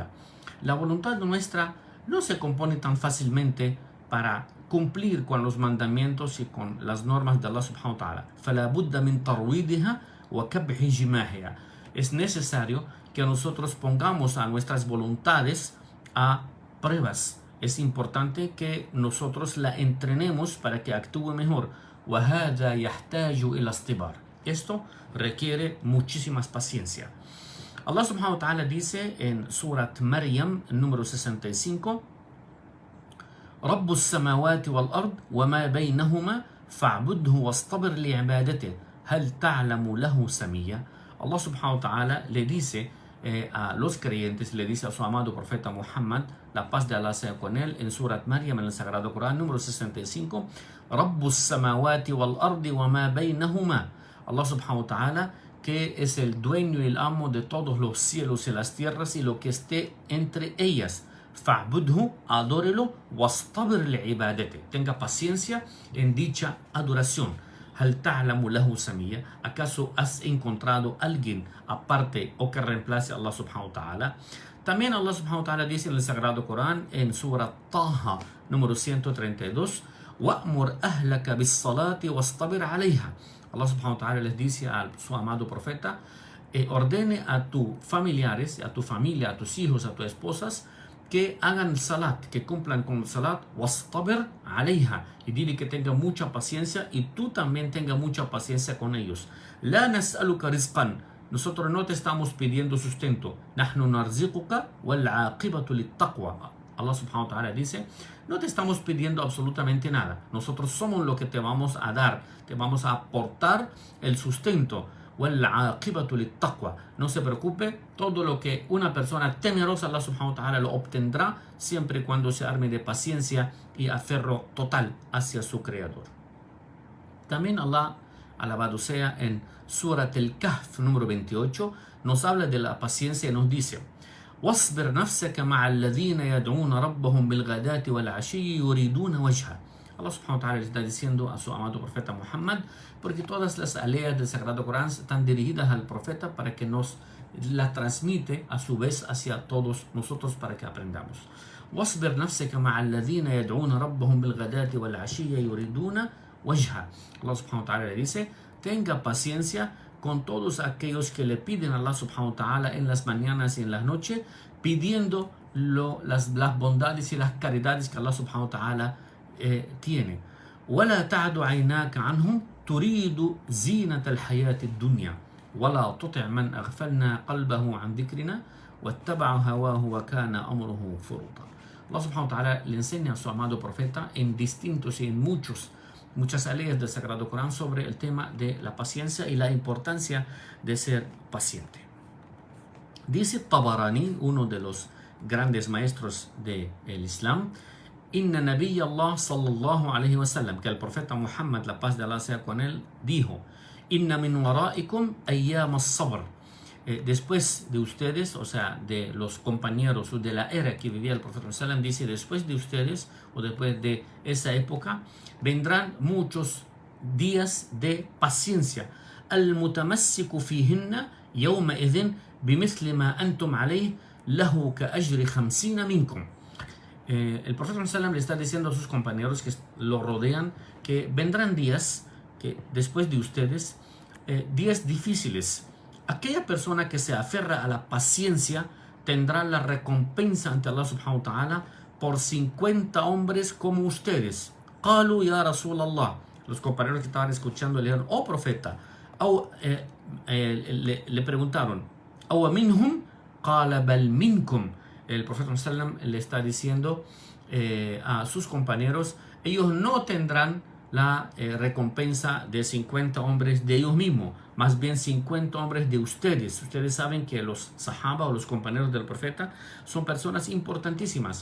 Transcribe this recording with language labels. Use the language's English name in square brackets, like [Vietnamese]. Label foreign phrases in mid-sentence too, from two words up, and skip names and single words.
[Spanish] La voluntad nuestra no se compone tan fácilmente para cumplir con los mandamientos y con las normas de Allah [Arabic] subhanahu wa ta'ala. فلا بد من ترويضها وكبح جماحها. [Spanish] Es necesario que nosotros pongamos a nuestras voluntades a pruebas. Es importante que nosotros la entrenemos para que actúe mejor. [Arabic] وَهَذَا يَحْتَاجُ إِلَى اصْطِبَارٍ. [Spanish] Esto requiere muchísima paciencia. [Arabic] الله سبحانه وتعالى [Spanish] dice en Surat Maryam, número 65, [Arabic] رَبُّ السَّمَاوَاتِ وَالْأَرْضِ وَمَا بَيْنَهُمَا فَاعْبُدْهُ وَاصْطَبِرْ لِعِبَادَتِهِ هَلْ تَعْلَمُ لَهُ سَمِيًّا. [Spanish] Allah subhanahu wa ta'ala le dice a los creyentes, le dice a su amado profeta Muhammad, la paz de Allah sea con él, en Surat Maryam, en el Sagrado Corán, número 65, [Arabic] رَبُّ السَّمَاوَاتِ وَالْأَرْضِ وَمَا بَيْنَهُمَا. الله سبحانه وتعالى, [Spanish] que es el dueño y el amo de todos los cielos y las tierras y lo que esté entre ellas. [Arabic] فَاعْبُدْهُ, adórelo, وَاصْطَبِرْ لِعِبَادَتِهِ, [Spanish] tenga paciencia en dicha adoración. [Arabic] هَلْ تَعْلَمُ لَهُ سَمِيًّا. [Spanish] ¿Acaso has encontrado alguien aparte o que reemplace a Allah [Arabic] subhanahu wa ta'ala? [Spanish] También Allah [Arabic] subhanahu wa ta'ala [Spanish] dice en el Sagrado Corán, en Surah Taha, número 132, [Arabic] وَأْمُرْ أَهْلَكَ بِالصَّلَاةِ وَاصْطَبِرْ عَلَيْهَا. [Spanish] Allah [Arabic] subhanahu wa ta'ala [Spanish] les dice a su amado profeta, ordene a tus familiares, a tu familia, a tus hijos, a tus esposas, que hagan salat, que cumplan con salat, [Arabic] wastabir alayha, [Spanish] y dile que tenga mucha paciencia y tú también tenga mucha paciencia con ellos. [Arabic] لا نسألك رزقا, [Spanish] nosotros no te estamos pidiendo sustento. [Arabic] نحن نرزقك والعاقبة للتقوى. [Spanish] Allah [Arabic] subhanahu wa ta'ala [Spanish] dice, no te estamos pidiendo absolutamente nada. Nosotros somos lo que te vamos a dar, te vamos a aportar el sustento. No se preocupe, todo lo que una persona temerosa a Allah [Arabic] subhanahu wa ta'ala [Spanish] lo obtendrá siempre y cuando se arme de paciencia y aferro total hacia su creador. También Allah, alabado sea, en Surat al-Kahf número 28 nos habla de la paciencia y nos dice: [Arabic] واصبر نفسك مع الذين يدعون ربهم بالغداة والعشي يريدون وجهه. [Spanish] Allah [Arabic] subhanahu wa ta'ala [Spanish] le está diciendo a su amado profeta Muhammad, porque todas las aleas del Sagrado Corán están dirigidas al profeta para que nos la transmite a su vez hacia todos nosotros para que aprendamos. [Arabic] واصبر نفسك مع الذين يدعون ربهم بالغداة والعشي يريدون وجهه. [Spanish] Allah [Arabic] subhanahu wa ta'ala [Spanish] le dice, tenga paciencia con todos aquellos que le piden a Allah [Arabic] subhanahu wa ta'ala [Spanish] en las mañanas y en las noches, pidiendo las bondades y las caridades que Allah [Arabic] subhanahu wa ta'ala [Spanish] tiene. [Arabic] ولا تعد عيناك عنهم تريد زينة الحياة الدنيا ولا تطع من أغفلنا قلبه عن ذكرنا واتبع هواه وكان أمره فرطا. [Spanish] Allah [Arabic] subhanahu wa ta'ala [Spanish] le enseña a su amado profeta en distintos y en muchas leyes del Sagrado Corán sobre el tema de la paciencia y la importancia de ser paciente. Dice Tabarani, uno de los grandes maestros del Islam, [Arabic] Inna Nabiy Allah sallallahu alayhi wa sallam, [Spanish] que el profeta Muhammad, la paz de Allah sea con él, dijo, [Arabic] إن من ورائكم أيام الصبر. [Spanish] Después de ustedes, o sea, de los compañeros o de la era que vivía el profeta sallam, dice, después de ustedes o después de esa época, vendrán muchos días de paciencia. [Arabic] المتمسك فيهن يومئذ بمثل ما أنتم عليه له كأجر 50 منكم. [Spanish] El profeta sallam le está diciendo a sus compañeros que lo rodean que vendrán días que después de ustedes, días difíciles. Aquella persona que se aferra a la paciencia tendrá la recompensa ante Allah [Arabic] subhanahu wa ta'ala [Spanish] por 50 hombres como ustedes. [Arabic] قالوا يا رسول الله. [Spanish] Los compañeros que estaban escuchando le dijeron, oh profeta, le preguntaron, [Arabic] أو منهم قال بل منكم. [Spanish] El profeta sallam le está diciendo a sus compañeros, ellos no tendrán la recompensa de 50 hombres de ellos mismos, más bien 50 hombres de ustedes. Ustedes saben que los sahaba o los compañeros del profeta son personas importantísimas.